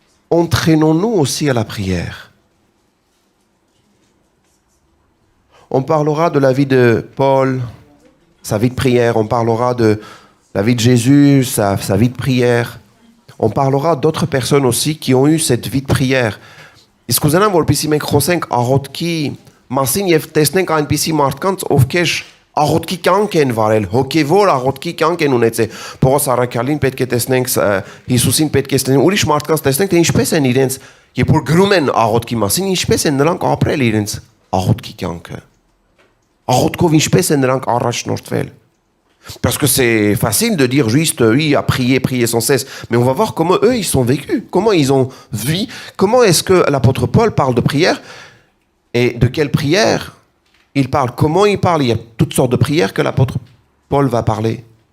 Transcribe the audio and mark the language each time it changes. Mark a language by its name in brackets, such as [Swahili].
[French] Entraînons-nous aussi à la prière. On parlera de la vie de Paul, sa vie de prière. On parlera de la vie de Jésus, sa vie de prière. On parlera d'autres personnes aussi qui ont eu cette vie de prière. [Armenian] Իսկ ուզենամ որպեսզի մենք խոսենք աղոթքի մասին եւ տեսնենք այնպիսի մարդկանց, ովքեր աղոթքի կյանք են վարել, հոգեվոր աղոթքի կյանք են ունեցել։ Պողոս առաքյալին պետք է տեսնենք, Հիսուսին պետք է տեսնենք, ուրիշ մարդկանց տեսնենք, թե ինչպես են իրենց, երբ որ գրում են աղոթքի մասին, ինչպես են նրանք ապրել իրենց աղոթքի կյանքը։ Աղոթքով ինչպես են նրանք առաջնորդվել։ [French] Parce que c'est facile de dire juste, oui, à prier, prier sans cesse. Mais on va voir comment eux, ils sont vécus. Comment ils ont vu. Comment est-ce que l'apôtre Paul parle de prière. Et de quelle prière il parle. Comment il parle. Il y a toutes sortes de prières que l'apôtre Paul va parler.